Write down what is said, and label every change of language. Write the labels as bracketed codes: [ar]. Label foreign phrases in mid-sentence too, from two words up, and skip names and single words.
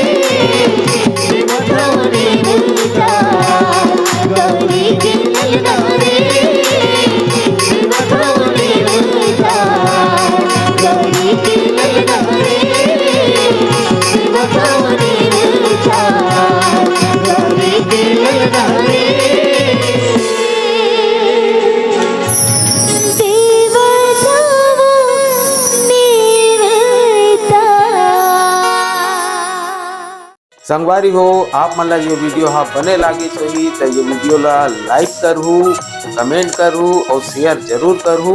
[hne] देवतावनी मुर्गा गौरी के ललना रे देवतावनी मुर्गा गौरी के ललना रे देवतावनी मुर्गा गौरी के ललना रे संगवारी हो आप मन ला ये वीडियो हा बने लागी सही तो ये वीडियो ला लाइक करहू, कमेंट करहू और शेयर जरूर करहू।